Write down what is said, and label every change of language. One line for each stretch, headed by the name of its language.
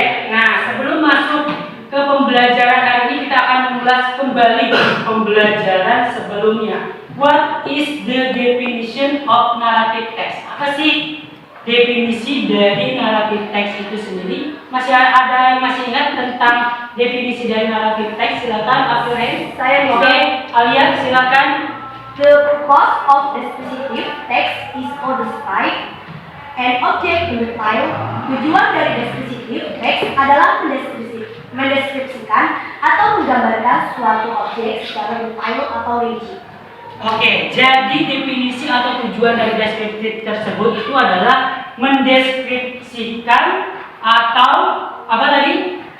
Indonesian: Nah, sebelum masuk ke pembelajaran hari ini kita akan mengulas kembali pembelajaran sebelumnya.
English: What is the definition of narrative text?
Indonesian: Apa sih definisi dari narrative text itu sendiri? Masih ada yang masih ingat tentang definisi dari narrative text? Silakan, Abdurrahim. Saya bisa. Oke, Alia, silakan.
English: The purpose of descriptive text is to describe an object in the file.
Indonesian: Tujuan dari descriptive text adalah mendeskripsikan atau menggambarkan suatu objek secara file atau region. Oke, jadi definisi atau tujuan dari deskriptif tersebut itu adalah mendeskripsikan atau apa tadi?